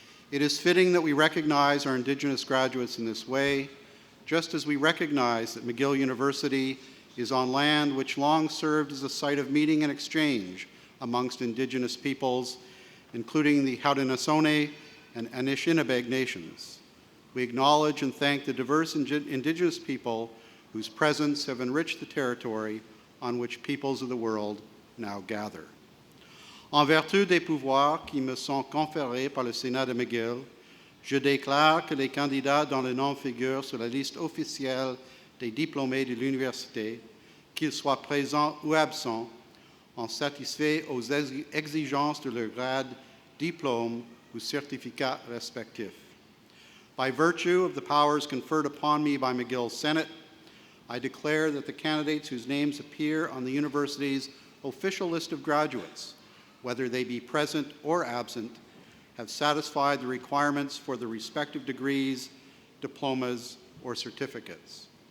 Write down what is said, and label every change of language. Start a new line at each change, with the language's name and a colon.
English: It is fitting that we recognize our Indigenous graduates in this way, just as we recognize that McGill University is on land which long served as a site of meeting and exchange amongst Indigenous peoples, including the Haudenosaunee and Anishinaabe nations. We acknowledge and thank the diverse Indigenous people whose presence have enriched the territory on which peoples of the world now gather.
French: En vertu des pouvoirs qui me sont conférés par le Sénat de McGill, je déclare que les candidats dont le nom figure sur la liste officielle des diplômés de l'université, qu'ils soient présents ou absents, ont satisfait aux exigences de leur grade, diplôme ou certificat respectif.
English: By virtue of the powers conferred upon me by McGill's Senate, I declare that the candidates whose names appear on the university's official list of graduates, whether they be present or absent, have satisfied the requirements for the respective degrees, diplomas, or certificates.